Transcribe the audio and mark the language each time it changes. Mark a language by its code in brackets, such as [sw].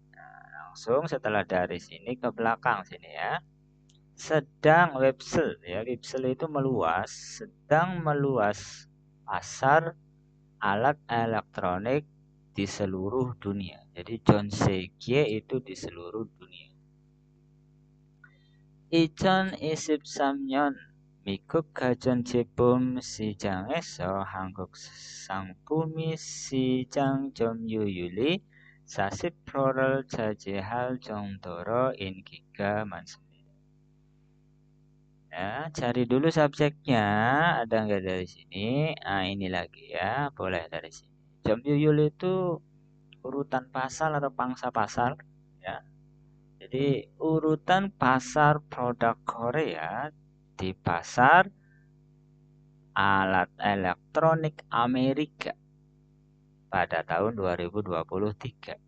[id] Nah, langsung setelah dari sini ke belakang sini ya. Sedang websel ya, websel itu meluas, sedang meluas pasar alat elektronik di seluruh dunia. Jadi [ko] 전 세계 [id] itu di seluruh dunia. [ko] 2023년 미국 가전제품 시장에서 한국 상품이 시장 점유율이 40%를 차지할 정도로 인기가 많습니다. [id] Ya, cari dulu subjeknya, ada nggak dari sini? Nah, ini lagi ya, boleh dari sini. 점유율 itu urutan pasar atau pangsa pasar, ya. Jadi urutan pasar produk Korea di pasar alat elektronik Amerika pada tahun 2023.